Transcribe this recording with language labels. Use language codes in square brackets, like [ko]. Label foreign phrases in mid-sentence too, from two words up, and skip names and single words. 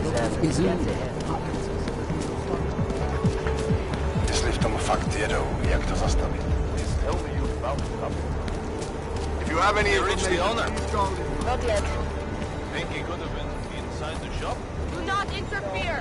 [cs] Jestli v tom fakt jedou, jak to zastavit? [en] If you have any reach the owner. Not yet. Think he could have been inside the shop? Do not interfere.